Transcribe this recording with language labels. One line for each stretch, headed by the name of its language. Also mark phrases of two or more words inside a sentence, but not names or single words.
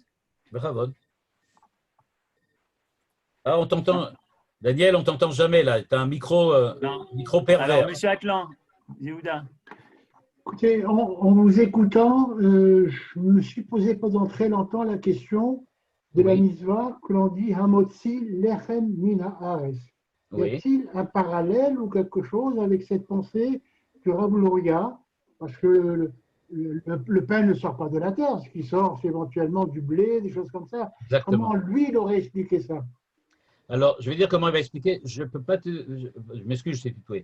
French: Bravo. Ah, on t'entend. Daniel, on t'entend jamais là. Tu as un micro pervers. Alors, Monsieur Atlan, Yehuda. Écoutez, en vous écoutant, je me suis posé pendant très longtemps la question de la Oui. mitzvah que l'on dit
Hebrew: המוציא לחם מן הארץ.
French: Y Oui. a-t-il un parallèle ou quelque chose avec cette pensée du Rav Luria? Parce que le pain ne sort pas de la terre, ce qui sort, c'est éventuellement du blé, des choses comme ça. Exactement. Comment lui, il aurait expliqué ça? Alors, je vais dire comment il va expliquer. Je peux pas je m'excuse, je t'ai tutoyé.